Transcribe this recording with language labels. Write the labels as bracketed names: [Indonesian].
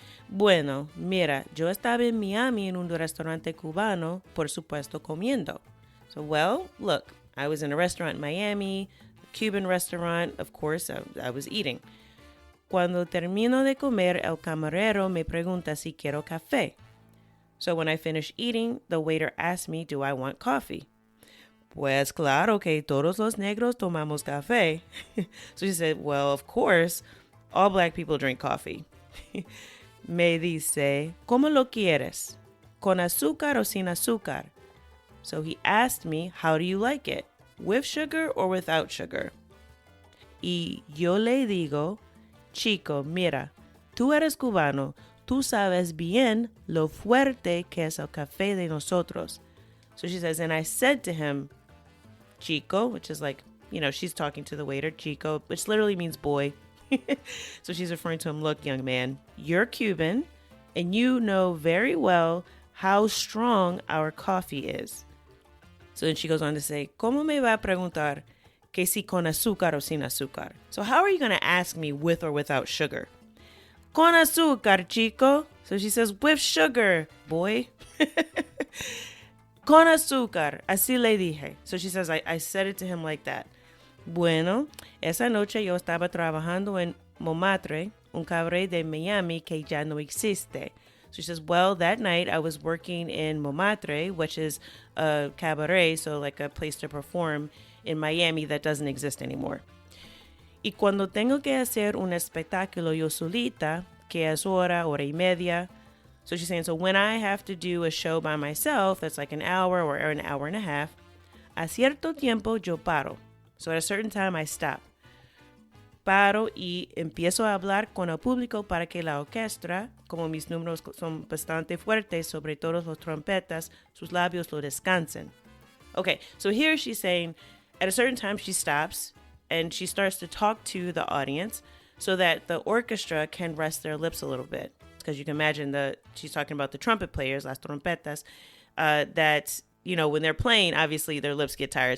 [Spanish] Bueno, mira, yo estaba en Miami en un restaurante cubano, por supuesto, comiendo. [English] So, well, look, I was in a restaurant in Miami, a Cuban restaurant, of course, I was eating. [Spanish] Cuando termino de comer, el camarero me pregunta si quiero café. [English] So when I finish eating, the waiter asked me, do I want coffee? [Spanish] Pues claro que todos los negros tomamos café. [English] So she said, well, of course, all black people drink coffee. [Spanish] Me dice, ¿cómo lo quieres? ¿Con azúcar o sin azúcar? [English] So he asked me, how do you like it? With sugar or without sugar? [Spanish] Y yo le digo, chico, mira, tú eres cubano. Tú sabes bien lo fuerte que es el café de nosotros. [English] So she says, and I said to him, chico, which is like, she's talking to the waiter, chico, which literally means boy. So she's referring to him, look, young man, you're Cuban, and you know very well how strong our coffee is. So then she goes on to say, [Spanish] ¿Cómo me va a preguntar que si con azúcar o sin azúcar? [English] So how are you going to ask me with or without sugar? [Spanish] Con azúcar, chico. [English] So she says, with sugar, boy. [Spanish] Con azúcar. Así le dije. [English] So she says, I said it to him like that. [Spanish] Bueno, esa noche yo estaba trabajando en Montmartre, un cabaret de Miami que ya no existe. [English] So she says, well, that night I was working in Montmartre, which is a cabaret, so like a place to perform in Miami that doesn't exist anymore. [Spanish] Y cuando tengo que hacer un espectáculo yo solita, que es hora y media. [English] So she's saying, so when I have to do a show by myself, that's like an hour or an hour and a half, [Spanish] a cierto tiempo yo paro. [English] So at a certain time I stop. [Spanish] paro y empiezo a hablar con el público para que la orquesta, como mis números son bastante fuertes, sobre todo los trompetas, sus labios lo descansen. [English] Okay, so here she's saying at a certain time she stops and she starts to talk to the audience so that the orchestra can rest their lips a little bit. Because you can imagine she's talking about the trumpet players, las trompetas, that, you know, when they're playing, obviously their lips get tired.